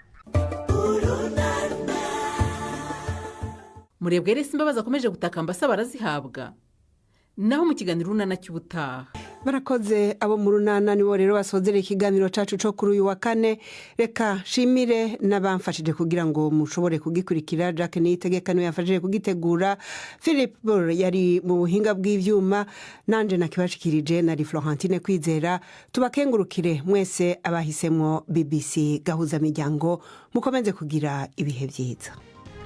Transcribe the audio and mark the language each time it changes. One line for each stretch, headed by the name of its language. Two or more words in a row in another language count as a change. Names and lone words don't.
Rundi: Murebwe rese imbabazi akomeje gutakamba asaba arazihabwa naho mu kiganiro runana cy'ubutaha. Barakoze abo mu runana nibo rero basozera ikiganiro cacu cyo kuri uyu wa kane. Reka shimire n'abamfashije kugira ngo mushobore kugikurikira. Jack Niyitegeka niwe yafashije kugitegura. Philip Bor yari mu buhinga bw'ivyuma nanje nakibashikirije na Florentine Kwizera. Tubakengurukire mwese abahisemwo BBC gahuza miryango mukomeze kugira ibihe byiza.